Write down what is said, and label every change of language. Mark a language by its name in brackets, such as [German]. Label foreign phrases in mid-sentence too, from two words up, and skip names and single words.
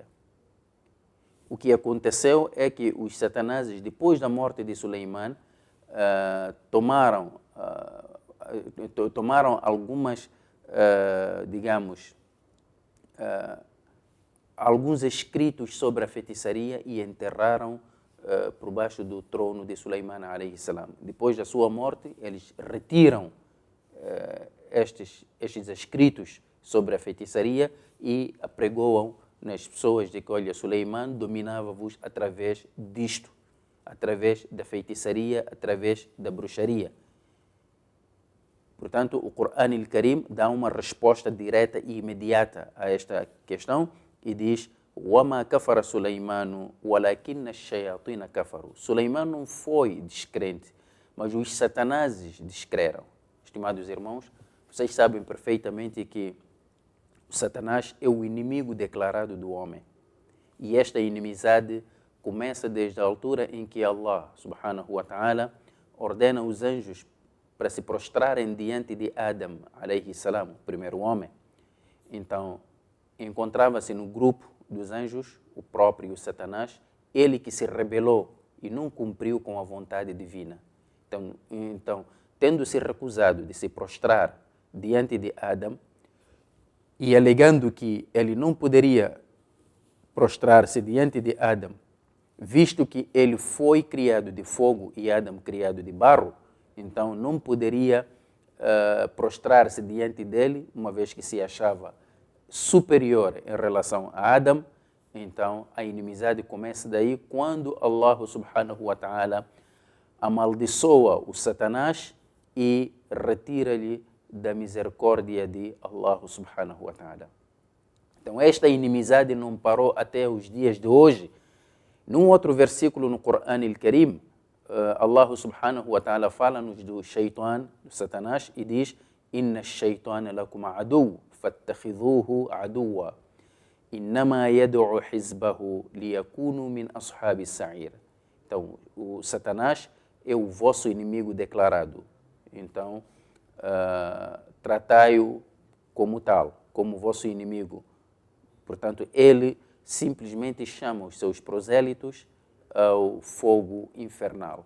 [Portuguese] O que aconteceu é que os satanases, depois da morte de Suleiman, tomaram algumas, alguns escritos sobre a feitiçaria e enterraram por baixo do trono de Suleiman [Arabic] عليه السلام. [Portuguese] Depois da sua morte, eles retiram estes escritos sobre a feitiçaria e apregoam nas pessoas de que, olha, Suleiman dominava-vos através disto, através da feitiçaria, através da bruxaria. Portanto, o Corão al-Karim dá uma resposta direta e imediata a esta questão e diz: [Arabic] وَمَا كَفَرَ سُلَيْمَانُ وَلَكِنَّ الشَّيَاطِينَ كَفَرُوا. [Portuguese] Suleiman não foi descrente, mas os satanases descreram. Estimados irmãos, vocês sabem perfeitamente que o Satanás é o inimigo declarado do homem. E esta inimizade começa desde a altura em que Allah, [Arabic] سبحانه وتعالى, [Portuguese] ordena os anjos para se prostrarem diante de Adam, [Arabic] عليه السلام, [Portuguese] o primeiro homem. Então, encontrava-se no grupo dos anjos o próprio Satanás, ele que se rebelou e não cumpriu com a vontade divina. Então, tendo se recusado de se prostrar diante de Adam e alegando que ele não poderia prostrar-se diante de Adam, visto que ele foi criado de fogo e Adam criado de barro, então não poderia prostrar-se diante dele, uma vez que se achava superior em relação a Adam. Então a inimizade começa daí, quando Allah [Arabic] سبحانه وتعالى [Portuguese] amaldiçoa o Satanás e retira-lhe da misericórdia de Allah [Arabic] سبحانه وتعالى. [Portuguese] Então esta inimizade não parou até os dias de hoje. Num outro versículo no Corão al-Karim, Allah [Arabic] سبحانه وتعالى [Portuguese] fala-nos do shaitan, do Satanás, e diz: [Arabic] إن الشيطان لكم عدو، فاتخذوه عدوا. إنما يدعو حزبه ليكونوا من أصحاب السعير. [Portuguese] Então, o Satanás é o vosso inimigo declarado. Então, tratai-o como tal, como vosso inimigo. Portanto, ele simplesmente chama os seus prosélitos ao fogo infernal.